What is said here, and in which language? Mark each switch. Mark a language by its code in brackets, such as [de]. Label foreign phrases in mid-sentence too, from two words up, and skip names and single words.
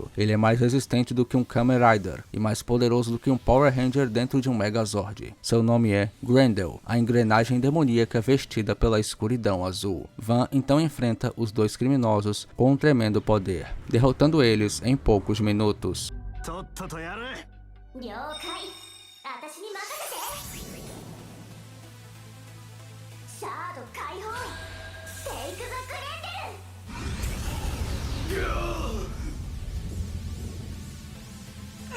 [pt] Ele é mais resistente do que um Kamen Rider e mais poderoso do que um Power Ranger dentro de um Megazord. Seu nome é Grendel, a engrenagem demoníaca vestida pela escuridão azul. Van então enfrenta os dois criminosos com um tremendo poder, derrotando eles em poucos minutos. [ja] とっととやれ。了解。私に任せて。シャード解放。 [en] Take the Grendel.